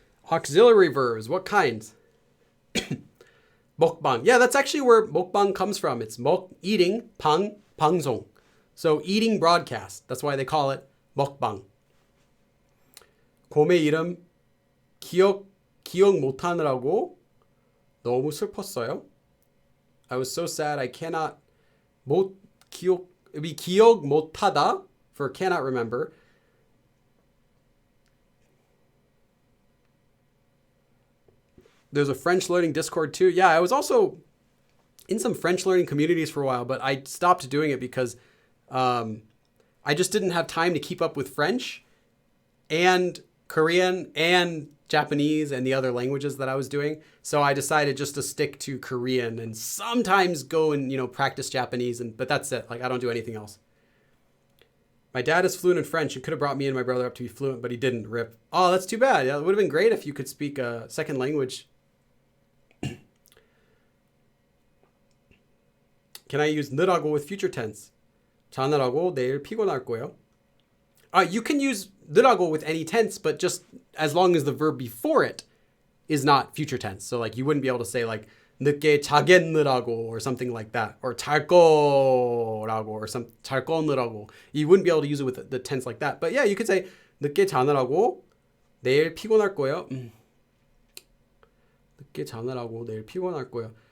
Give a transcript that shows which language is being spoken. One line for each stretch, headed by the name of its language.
English: Auxiliary verbs, what kinds?
Korean: 먹방.
English: Yeah, that's actually where 먹방 comes from. It's eating, 방, 방송. So eating broadcast. That's why they call it 먹방.
Korean: 곰의 이름 기억 못하느라고 너무 슬펐어요.
English: I was so sad I cannot it'd be 기억 못하다 for cannot remember. There's a French learning Discord too. Yeah, I was also in some French learning communities for a while, but I stopped doing it because I just didn't have time to keep up with French and Korean and Japanese and the other languages that I was doing. So I decided just to stick to Korean and sometimes go and, practice Japanese. But that's it. Like, I don't do anything else. My dad is fluent in French. He could have brought me and my brother up to be fluent, but he didn't. Rip. Oh, that's too bad. Yeah, it would have been great if you could speak a second language. Can I use nurago with future tense?
Korean: 자느라고 내일 피곤할 거예요.
English: You can use nurago with any tense, but just as long as the verb before it is not future tense. So like you wouldn't be able to say like 늦게 자겠느라고 or something like that, or 잘 거라고 or 잘 거느라고. You wouldn't be able to use it with the tense like that. But yeah, you could say
Korean: 늦게 자느라고 내일 피곤할 거예요. 늦게 자느라고 내일 피곤할 거예요.